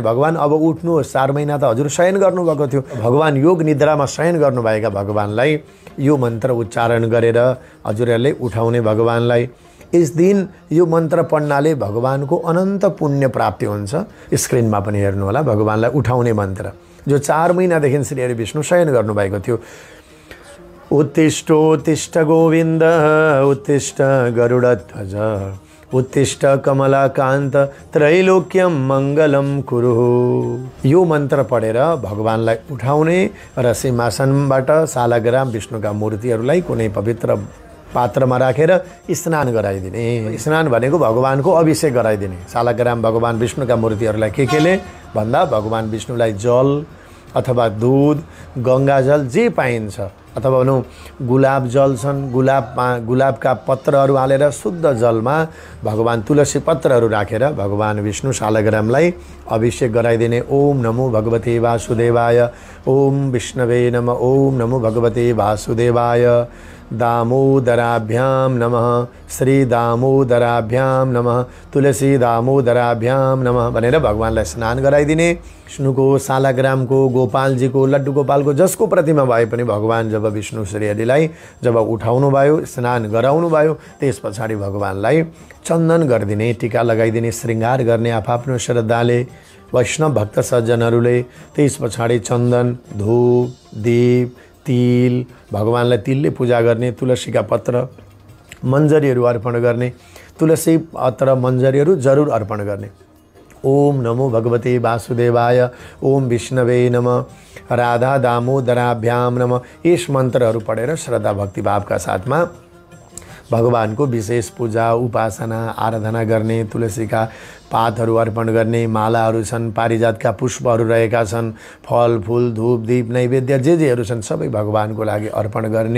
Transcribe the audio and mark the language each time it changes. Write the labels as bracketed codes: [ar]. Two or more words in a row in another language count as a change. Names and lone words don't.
[ne] भगवान अब उठ्नुहोस्, 4 महिना त हजुर शयन गर्नुभएको थियो। भगवान योग निद्रामा शयन गर्नुभएका भगवानलाई यो मन्त्र उच्चारण गरेर हजुरहरूले उठाउने भगवानलाई। [hi] इस दिन [ne] यो मन्त्र पढ्नाले भगवानको अनन्त पुण्य प्राप्ति हुन्छ। स्क्रिनमा पनि हेर्नुहोला भगवानलाई उठाउने मन्त्र जो 4 महिनादेखि श्री हरि विष्णु शयन गर्नुभएको थियो। [sa] उत्तिष्ठोत्तिष्ठ गोविन्द उत्तिष्ठ गरुडध्वज उत्तिष्ठ कमलाकान्त त्रैलोक्यम मङ्गलम कुरु। [ne] यो मन्त्र पढेर भगवानलाई उठाउने र सिंहासनबाट शालग्राम विष्णुका मूर्तिहरूलाई कुनै पवित्र पात्रमा राखेर स्नान गराइदिने। स्नान भनेको भगवानको अभिषेक गराइदिने। शालग्राम भगवान विष्णुका मूर्तिहरूलाई केले भन्दा भगवान विष्णुलाई जल अथवा दूध, गङ्गाजल जे पाइन्छ अथवा भनौँ गुलाब जल छन्, गुलाबका पत्रहरू हालेर शुद्ध जलमा भगवान तुलसी पत्रहरू राखेर भगवान विष्णु शालग्रामलाई अभिषेक गराइदिने। [sa] ओम नमो भगवते वासुदेवाय, ओम विष्णवे नमः, ओम नमो भगवते वासुदेवाय, दामोदराभ्याम नमः, श्री दामोदराभ्याम नमः, तुलसी दामोदराभ्याम नमः [ne] भनेर भगवानलाई स्नान गराइदिने। विष्णुको, शालग्रामको, गोपालजीको, लड्डु गोपालको जसको प्रतिमा भए पनि भगवान जब विष्णु श्रीहरिलाई जब उठाउनु भयो, स्नान गराउनु भयो, त्यस पछाडि भगवानलाई चन्दन गरिदिने, टीका लगाइदिने, श्रृङ्गार गर्ने आफआफ्नो श्रद्धाले वैष्णव भक्त सज्जनहरूले। त्यस पछाडि चन्दन, धूप, दीप, तिल, भगवानलाई तिलले पूजा गर्ने, तुलसीका पत्र मन्जरीहरू अर्पण गर्ने, तुलसी पत्र मन्जरीहरू जरुर अर्पण गर्ने। [sa] ओम नमो भगवते वासुदेवाय, ओम विष्णवे नमः, राधा दामोदराभ्याम नमः। [ne] यस मन्त्रहरू पढेर श्रद्धा भक्तिभावका साथमा भगवानको विशेष पूजा उपासना आराधना गर्ने, तुलसीका पातहरू अर्पण गर्ने, मालाहरू छन्, पारिजातका पुष्पहरू रहेका छन्, फल फूल धूप दीप नैवेद्य जेहरू छन् सबै भगवानको लागि अर्पण गर्ने।